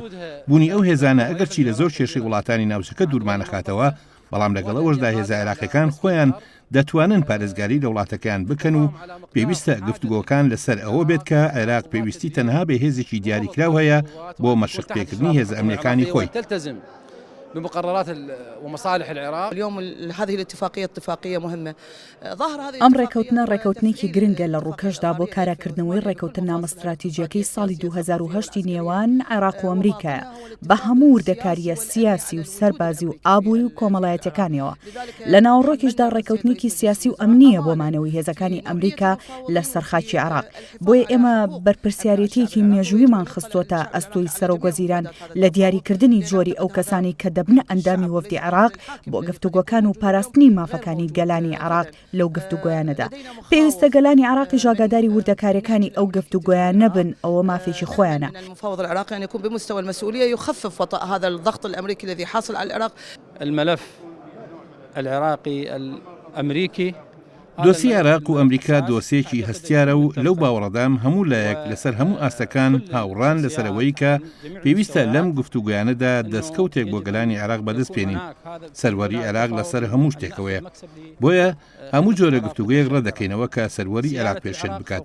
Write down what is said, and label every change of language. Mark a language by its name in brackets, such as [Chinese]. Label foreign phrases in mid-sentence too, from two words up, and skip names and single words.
[Central Kurdish] بوونی ئەو هێزانە ئەگەرچی لە زۆر کێشەی وڵاتانی ناوچەکە دوورمانەخاتەوە، بەڵام لەگەڵەوەشدا هێزە عێراقیەکان خۆیان دەتوانن پارێزگاری لە وڵاتەکەیان بکەن و پێویستە گفتوگۆکان لەسەر ئەوە بێت کە عێراق پێویستی تەنها بە هێزێکی دیاریکراو هەیە بۆ مەشق پێکردنی هێزە ئەمریکانی خۆی. [Arabic] بمقررات ومصالح العراق. اليوم هذه الاتفاقية اتفاقية مهمة. ظهر هذه [Central Kurdish] ئەم ڕێکەوتنە ڕێکەوتنێکی گرنگە لە ڕووکەشدا بۆ کاراکردنەوەی ڕێکەوتنامە استراتیژیەکەی ساڵی 2008 نێوان عێراق و ئەمریکایە بە هەموو وردەکاریە سیاسی و سەربازی و ئابووری و کۆمەڵایەتەکانیەوە. لە ناوەڕۆکیشدا ڕێکەوتنێکی سیاسی و ئەمنیە بۆ مانەوەی هێزەکانی ئەمریکا لە سەرخاکی عێراق. بۆیە ئێمە بەرپرسیارەتێکی مێژوویمان خستۆتە ئەستۆی سەرۆگوەزیران لە دیاریکردنی جۆری ئەو کەسانی کە دەبنە ئەندامی وەفدی عێراق بۆ گفتوگۆکان و پاراستنی مافەکانی گەلانی عێراق لەو گفتوگۆیانەدا. پێویستە گەلانی عێراقی ئاگاداری وردەکاریەکانی ئەو گفتوگۆیان نەبن، ئەوە مافێکی خۆیانە. [Arabic] المفاوض العراقي أن يكون بمستوى المسؤولية يخفف وطأ هذا الضغط الأمريكي الذي حاصل على العراق. الملف العراقي الأمريكي [Central Kurdish] دۆسی عێراق و ئەمریکا دۆسێکی هەستیارە و لەو باوەڕەدام هەموو لایەک لەسەر هەموو ئاستەکان هاوڕان لەسەرەوەی کە پێویستە لەم گفتوگویانەدا دەستکەوتێک بۆ گەلانی عێراق بەدەست پێنین. سەروەری عێراق لەسەر هەموو شتێکەوەیە، بۆیە هەموو جۆرە گفتوگویەک ڕەدەکەینەوە کە سەروەری عێراق پێشێت بکات.